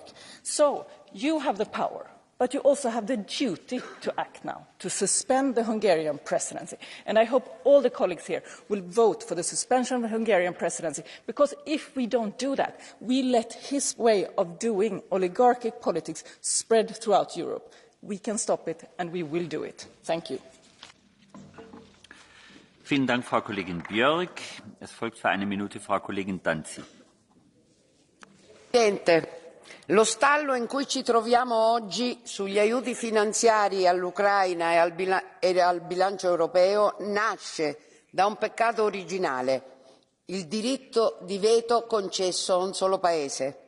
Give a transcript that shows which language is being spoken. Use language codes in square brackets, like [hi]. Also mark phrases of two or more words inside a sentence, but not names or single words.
[en] So you have the power, but you also have the duty to act now, to suspend the Hungarian presidency. And I hope all the colleagues here will vote for the suspension of the Hungarian presidency, because if we don't do that, we let his way of doing oligarchic politics spread throughout Europe. We can stop it, and we will do it. Thank you. [de] Vielen Dank, Frau Kollegin Björk. Es folgt für eine Minute Frau Kollegin Danzi. [it] Presidente, lo stallo in cui ci troviamo oggi sugli aiuti finanziari all'Ucraina e al bilancio europeo nasce da un peccato originale, il diritto di veto concesso a un solo paese.